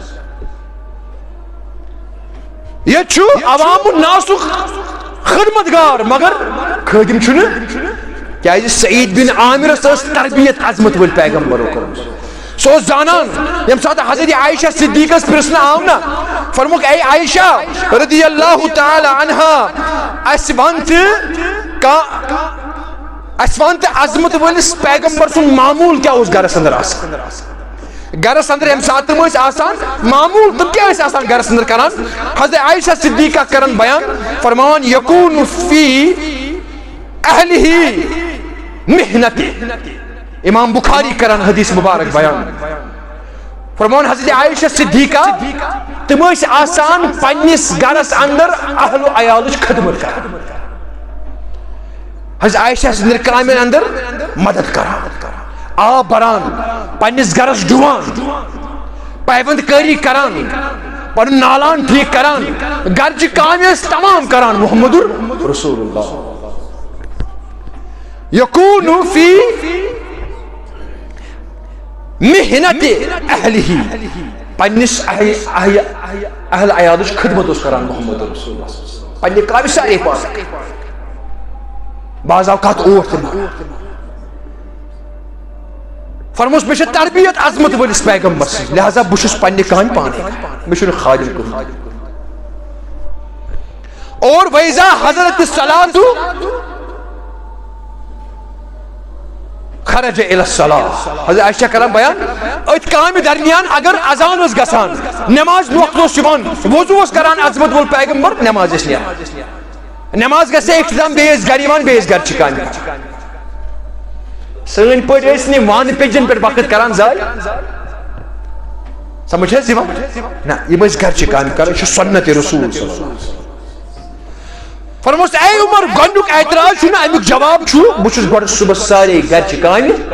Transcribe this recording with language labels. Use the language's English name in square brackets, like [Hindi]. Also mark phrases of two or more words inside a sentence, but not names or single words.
[Kashmiri] ییٚتہِ چھُ عوام ناسُک خدمت گار مگر خٲدِم چھُنہٕ کیازِ سعید بن عامرس ٲس تربیت عظمت وٲلۍ پیغمبرو کٔرمٕژ سُہ اوس زانان ییٚمہِ ساتہٕ حضرت عائشہ صدیقس پرژھنہٕ آو نا فرموکھ اے عائشہ [Arabic] رضی اللہ تعالی عنہا [Kashmiri] اسہِ ون تہٕ عظمت وٲلِس پیغمبر سُنٛد معموٗل کیٛاہ اوس گرس اندر آسان گرس اندر ییٚمہِ ساتہٕ تِم ٲسۍ آسان معموٗل تِم کیٛاہ ٲسۍ آسان گرس اندر کران حضرت عائشہ صدیقہ کران بیان فرماوان [Arabic] یکون فی اہلہ محنت [Kashmiri] امام بخاری کران حدیث مبارک بیان فرمان حضرت عائشہ صدیقہ تم ٲسۍ آسان پننس گرس اندر اہل و عیالٕچ خدمت کران حضرت عائشہ سٕنٛدِ کامٮ۪ن اندر مدد کران آب بران پننس گرس ڈُوان پیوند کٲری کران پنُن نالان ٹھیٖک کران گرچہِ کامہِ ٲسۍ تمام کران محمد رسول اللہ [Arabic] یکون فی محنت اہلہ [Kashmiri] پننس اہل عیالٕچ خدمت اوس کران محمد رسول اللہ پننہِ کامہِ سارے پاس بعض اوقات اوٹ تہِ فرموس مےٚ چھِ تربیت عظمت وٲلِس پیغمبر سٕنٛز لہذا بہٕ چھُس پننہِ کامہِ پانے مےٚ چھُنہٕ خادِم کٕہٕنۍ اور ویزا [Arabic] حضرت الصلاۃ خرج الى الصلاة [Kashmiri] حضرت عائشہ کران بیان اتھ کامہِ درمیان اگر اذان اوس گژھان نماز وقت اوس یِوان وضو اوس کران عظمت وول پیغمبر نماز ٲسۍ نیران نماز گژھِ اختتام بیٚیہِ ٲسۍ گرِ یِوان بیٚیہِ ٲسۍ گرچہِ کامہِ سٲنۍ پٲٹھۍ ٲسۍ نہٕ وانہٕ پیٚجن پٮ۪ٹھ وقت کران ضایع سمجھ حظ یِوان نہ یِم ٲسۍ گرچہِ کامہِ کران یہِ چھُ سنت رسول [Arabic] صلی اللہ علیہ وسلم [Kashmiri] فرموس اے عمر گۄڈنیُک اعتراض چھُ نہٕ امیُک جواب چھُ بہٕ چھُس گۄڈٕ صبحس سارے گرچہِ کامہِ